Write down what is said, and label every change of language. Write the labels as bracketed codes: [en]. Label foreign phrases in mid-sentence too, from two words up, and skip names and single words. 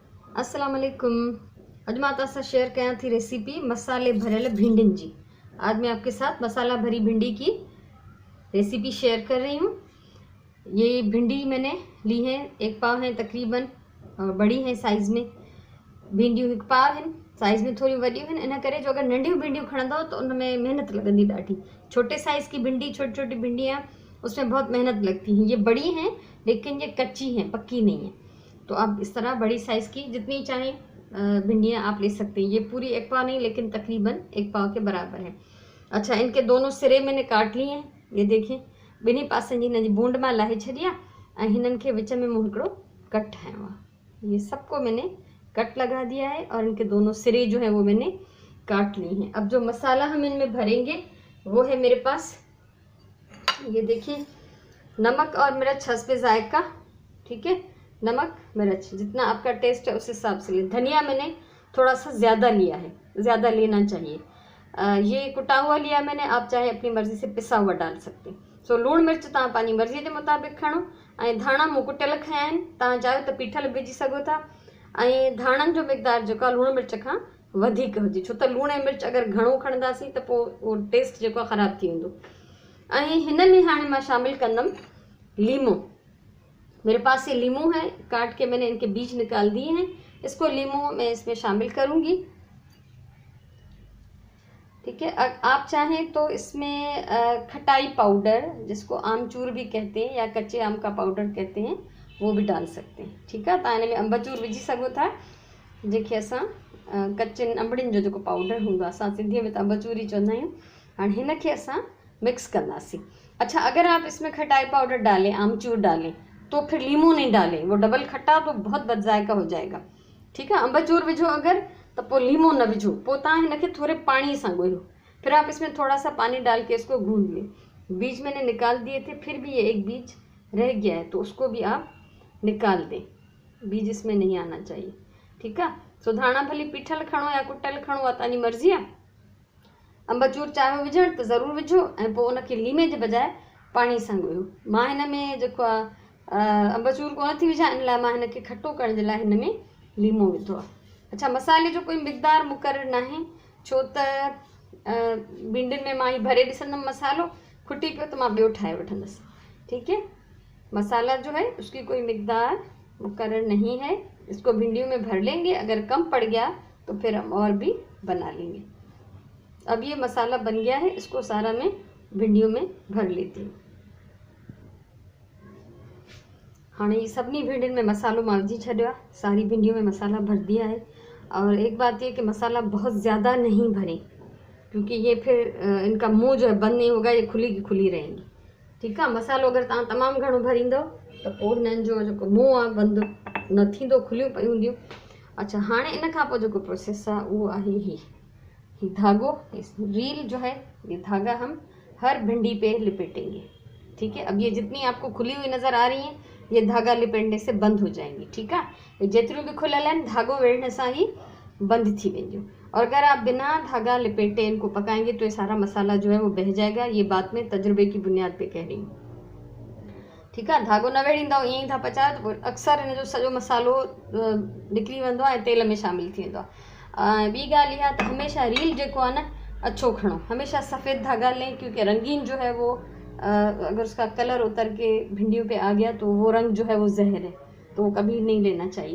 [ar] السلام عليكم. [sd] अज मां तव्हां शेयर कयां थी रेसिपी मसाले भरियल भिंडियुनि जी। [ur] آج میں آپ کے ساتھ مسالہ بھری بھنڈی کی ریسیپی شیئر کر رہی ہوں. یہ بھنڈی میں نے لی ہے، 1 پاؤ ہے تقریباً، اور بڑی ہے سائز میں. [sd] भिंडियूं 1 पाव आहिनि, साइज़ में थोड़ी वॾियूं आहिनि, इन करे जो अगर नंढियूं भिंडियूं खणंदव तो उनमें मेहनत लगंदी ॾाढी। [ur] چھوٹے سائز کی بھنڈی، چھوٹی چھوٹی بھنڈیاں، اس میں بہت محنت لگتی ہے. یہ بڑی ہیں لیکن یہ کچی ہیں، پکی نہیں ہے۔ تو آپ اس طرح بڑی سائز کی جتنی چاہیں بھنڈیاں آپ لے سکتے ہیں. یہ پوری 1 پاؤ نہیں لیکن تقریباً 1 پاؤ کے برابر ہے. اچھا، ان کے دونوں سرے میں نے کاٹ لیے ہیں. یہ دیکھیں, [sd] ॿिन्ही पासनि जी हिन जी बूंड मां लाहे छॾी आहे ऐं हिननि खे विच में मूं हिकिड़ो कट ठाहियो आहे। [ur] یہ سب کو میں نے کٹ لگا دیا ہے اور ان کے دونوں سرے جو ہے وہ میں نے کاٹ لیے ہیں. اب جو مسالہ ہم ان میں بھریں گے وہ ہے میرے پاس، یہ دیکھیے، نمک اور مرچ حسبِ ذائقہ. ٹھیک ہے، نمک مرچ جتنا آپ کا ٹیسٹ ہے اس حساب سے لیں. دھنیا میں نے تھوڑا سا زیادہ لیا ہے، زیادہ لینا چاہیے. یہ کٹا ہوا لیا میں نے، آپ چاہے اپنی مرضی سے پسا ہوا ڈال سکتے ہیں. [sd] सो लूण मिर्च तव्हां पंहिंजी मर्ज़ी जे मुताबिक़ खणो। ऐं धाणा मूं कुटियल खया आहिनि, तव्हां चाहियो त पीठल विझी सघो था। ऐं धाणनि जो मिक़दार जेको आहे लूण मिर्च खां वधीक हुजे, छो त लूण ऐं मिर्च अगरि घणो खणंदासीं त पोइ उहो टेस्ट जेको आहे ख़राबु थी वेंदो। ऐं हिन में हाणे मां शामिल कंदमि लीमो। [ur] میرے پاس یہ لیموں ہے، کاٹ کے میں نے ان کے بیج نکال دیے ہیں. اس کو لیموں میں اس میں شامل کروں گی۔ ٹھیک ہے، آپ چاہیں تو اس میں کھٹائی پاؤڈر، جس کو آمچور بھی کہتے ہیں یا کچے آم کا پاؤڈر کہتے ہیں، وہ بھی ڈال سکتے ہیں. ٹھیک ہے, [sd] तव्हां हिन में अंबचूर विझी सघो था, जंहिंखे असां कच्चनि अंबड़ियुनि जो जेको पाउडर हूंदो आहे, असां सिंधीअ में त अंबचूर ई चवंदा आहियूं। हाणे हिन खे असां मिक्स कंदासीं। [ur] اچھا، اگر آپ اس میں کھٹائی پاؤڈر ڈالیں، آمچور ڈالیں، تو پھر لیموں نہیں ڈالیں، وہ ڈبل کھٹا تو بہت بدذائقہ ہو جائے گا. ٹھیک ہے, [sd] अंबचूर विझो अगर, तो पो लीमू न विझो, पो तव्हां हिनखे [ur] تھوڑے پانی سے [sd] गोयो। [ur] پھر آپ اس میں تھوڑا سا پانی ڈال کے اس کو گوندھ لیں. بیج میں نے نکال دیے تھے، پھر بھی یہ ایک بیج رہ گیا ہے تو اس کو بھی آپ نکال دیں، بیج اس میں نہیں آنا چاہیے. ٹھیک ہے, [sd] सो धाणा भली पीठल खणो या कुटल खणो, आहे तव्हांजी मर्ज़ी आहे। अंबचूर चाहियो विझण त ज़रूरु विझो ऐं पोइ उनखे लीमे जे बजाए पाणी सां ॻोयो। मां हिन में जेको आहे अंबचूर कोन थी विझां, इन लाइ मां हिनखे खटो करण जे लाइ हिन में लीमो विधो आहे। अच्छा, मसाले जो कोई मिक़दार मुक़ररु न आहे, छो त भिंडियुनि में मां ही भरे ॾिसंदमि मसालो खुटी पियो त मां ॿियो ठाहे वठंदसि। [ur] ٹھیک ہے، مسالہ جو ہے اس کی کوئی مقدار مقرر نہیں ہے، اس کو بھنڈیوں میں بھر لیں گے. اگر کم پڑ گیا تو پھر ہم اور بھی بنا لیں گے. اب یہ مسالہ بن گیا ہے، اس کو سارا میں بھنڈیوں میں بھر لیتی ہوں. [sd] हाँ, ये सभी भिंडियुनि में मसालो मां विझी छॾियो आहे, [ur] ساری بھنڈیوں میں مسالہ بھر دیا ہے. اور ایک بات یہ کہ مسالہ بہت زیادہ نہیں بھریں، کیونکہ یہ پھر ان کا منہ جو ہے بند نہیں ہوگا، یہ کھلی کی کھلی رہیں گی. ٹھیک ہے, [sd] मसालो अगर तव्हां तमामु घणो भरींदव त पोइ हिननि जो जेको मुंह आहे बंदि न थींदो, खुलियूं पयूं हूंदियूं। अच्छा, हाणे इन खां पोइ जेको प्रोसेस आहे उहो आहे ही धागो। [ur] اس ریل جو ہے، یہ دھاگا ہم ہر بھنڈی پہ لپیٹیں گے. ٹھیک ہے، اب یہ جتنی آپ کو کھلی ہوئی نظر آ رہی ہیں، یہ دھاگا لپیٹنے سے بند ہو جائیں گی. ٹھیک ہے, [sd] ये जेतिरियूं भी खुलियल आहिनि, धागो वेढ़ने सां ही बंद थी वेंदियूं। [ur] اور اگر آپ بنا دھاگا لپیٹے ان کو پکائیں گے تو یہ سارا مسالہ جو ہے وہ بہہ جائے گا. یہ بات میں تجربے کی بنیاد پہ کہہ رہی ہوں. ٹھیک ہے, [sd] धागो न वेड़ींदव, ईअं ई था पचायो तो अक्सर इन जो सॼो मसालो निकिरी वेंदो आहे ऐं तेल में शामिल थी वेंदो आहे। ॿी ॻाल्हि इहा त हमेशह रील जेको आहे न, अच्छो खणो, [ur] ہمیشہ سفید دھاگا لیں، کیونکہ رنگین جو ہے وہ اگر اس کا کلر اتر کے بھنڈیوں پہ آ گیا تو وہ رنگ جو ہے وہ زہر ہے، تو وہ کبھی نہیں لینا چاہیے.